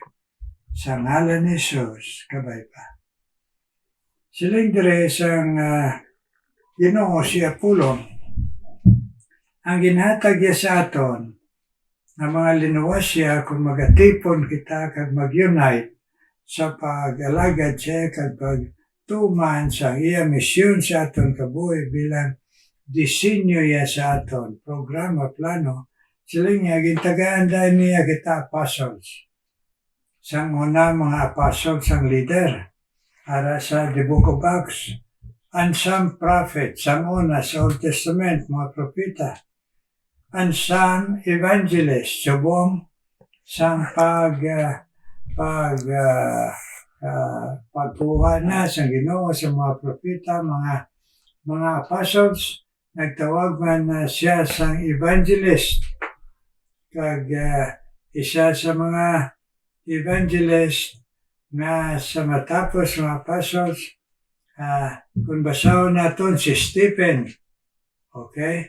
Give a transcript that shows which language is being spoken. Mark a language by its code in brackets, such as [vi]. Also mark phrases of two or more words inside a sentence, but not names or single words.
[hil] Sa ngalan ni Jesus, kabay pa. Siling dire sang Ginoo si Apollo, ang ginhatag niya sa aton na mga linuwas siya kung magatipon kita kag mag-unite sa pag-alagad siya kag pagtuman sa iya misyon sa aton kabuhi bilang disenyo niya sa aton, programa, plano. Siling niya, gintagaan dahil niya kita apostles. Sang una mga apostles ang leader para sa [en] the book of Acts. And some prophets, [hil] sang una sa Old Testament, mga propeta. [en] And some evangelists, [hil] subong sang pagkuha na sa Ginoo sa mga propeta, mga apostles. Nagtawag man na siya sang evangelist. Kag isa sa mga evangelist na sa matapos mga apostles, kung basahon natin si Stephen, okay?